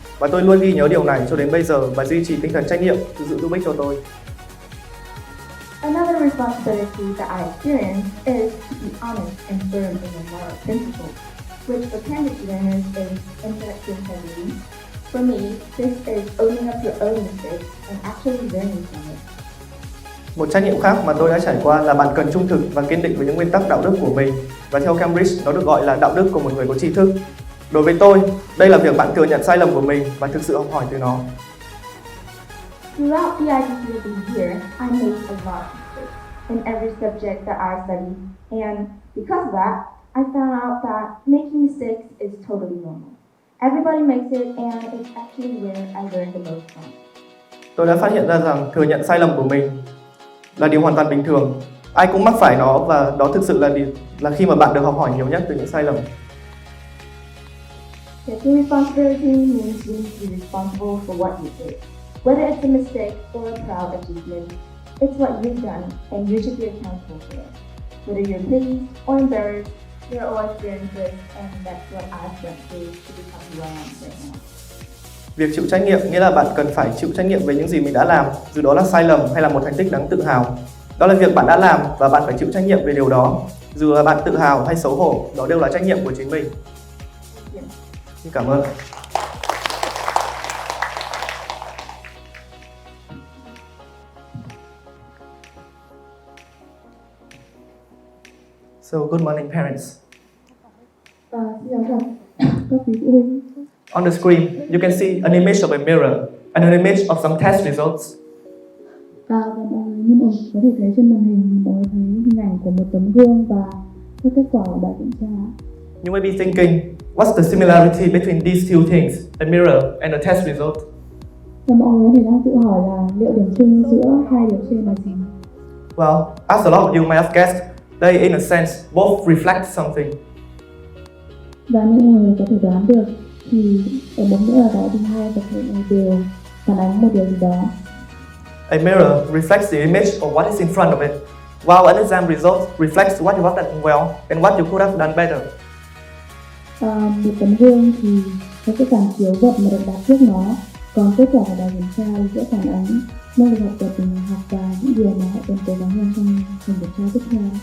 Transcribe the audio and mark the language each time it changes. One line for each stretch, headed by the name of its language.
Vietnamese: Và tôi luôn ghi nhớ điều này cho đến bây giờ và duy trì tinh thần trách nhiệm thực sự giúp ích cho tôi.
English: Another responsibility that I experience is to be honest and firm in the moral principles, which for Cambridge learners is intellectual integrity. For me, this is owning up your own mistakes and actually learning from it.
Vietnamese: Một trách nhiệm khác mà tôi đã trải qua là bạn cần trung thực và kiên định với những nguyên tắc đạo đức của mình, và theo Cambridge nó được gọi là đạo đức của một người có tri thức. Đối với tôi, đây là việc bạn thừa nhận sai lầm của mình và thực sự học hỏi từ nó.
English: Throughout the IGCSE year, I made a lot of mistakes in every subject that I studied, and because of that, I found out that making mistakes is totally normal. Everybody makes it, and it's actually where I learned the most from.
Vietnamese: Tôi đã phát hiện ra rằng thừa nhận sai lầm của mình là điều hoàn toàn bình thường. Ai cũng mắc phải nó, và đó thực sự là khi mà bạn được học hỏi nhiều nhất từ những sai lầm.
English: Taking responsibility means you need to be responsible for what you did. Whether it's a mistake or a proud achievement, it's what you've done and you should be accountable for it. Whether you're pleased or embarrassed, you're all experiences, and that's what I've went through to become who I am right now.
Vietnamese: Việc chịu trách nhiệm nghĩa là bạn cần phải chịu trách nhiệm về những gì mình đã làm, dù đó là sai lầm hay là một thành tích đáng tự hào. Đó là việc bạn đã làm và bạn phải chịu trách nhiệm về điều đó. Dù là bạn tự hào hay xấu hổ, đó đều là trách nhiệm của chính mình. Xin cảm ơn.
English: So, good morning, parents.
Vietnamese: Xin chào các quý phụ huynh.
English: On the screen, you can see an image of a mirror and an image of some test results.
Vietnamese: Và mọi người như mọi người có thể thấy trên màn hình, mọi người thấy hình ảnh của một tấm gương và các kết quả của bài kiểm tra.
English: You may be thinking, what's the similarity between these two things, a mirror and a test result?
Vietnamese: Và mọi người có thể đang tự hỏi là liệu điểm chung giữa hai điều trên là gì?
English: Well, as a lot of you may have guessed, they in a sense both reflect something.
Vietnamese: Và như mọi người có thể đoán được thì ở một nghĩa là đó thì hai vật thể này đều phản ánh một điều gì đó.
English: A mirror reflects the image of what is in front of it, while an exam result reflects what you have done well and what you could have done better.
Vietnamese: Một tấm gương thì nó sẽ phản chiếu vật mà được đặt trước nó, còn kết quả của bài kiểm tra sẽ phản ánh năng lực học tập của người học và những điều mà họ cần cố gắng hơn trong phần kiểm tra tiếp theo.